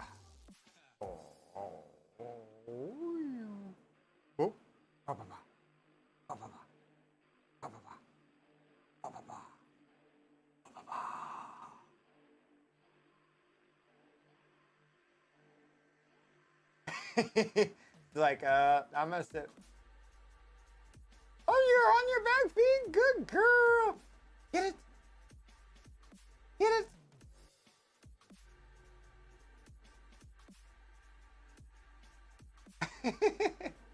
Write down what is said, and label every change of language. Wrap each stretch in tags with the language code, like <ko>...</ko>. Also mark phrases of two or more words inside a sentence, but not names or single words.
<en>Oh oh oh. Oh. Ba ba ba. Ba ba ba. Ba ba ba. Ba ba ba. Ba ba ba. Like I'm gonna sit. Oh, you're on your back feet? Good girl. Get it. Get it.</en>